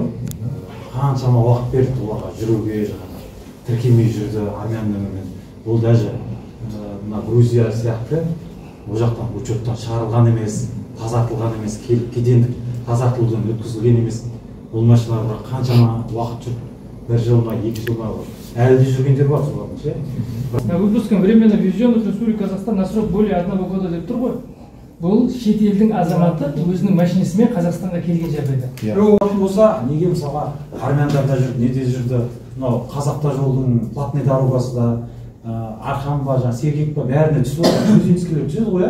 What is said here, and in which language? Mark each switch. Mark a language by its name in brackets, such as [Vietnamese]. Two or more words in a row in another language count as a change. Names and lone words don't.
[Kazakh] Қаншама уақыт берді оларға жүруге, тіркелмей жүрді армян нөмірмен. Ол даже мына Грузия сияқты ол жақтан учеттан шығарылған емес, тазартылған емес, кедендік тазартылудан өткізілген емес. Ол машиналар бірақ қаншама уақыт жүр. Bir жыл ма, 2 жыл ма әлі де жүргендер бар солардың ше. [Russian] Выпуском временно ввезенных в Республику Казахстан на срок более 1 года [Kazakh] деп тұр ғой. Бұл шет елдің азаматы өзінің машинасымен Қазақстанға келген жағдайда. Жоқ болса, неге мысалға армяндарда жүрді, неде жүрді, мынау Қазақта жолдың [Russian] платный дорогасы [Kazakh] да, Арқан ба, Сергек ба, бәріне түсіп отыр. Грузинскілер түседі ғой,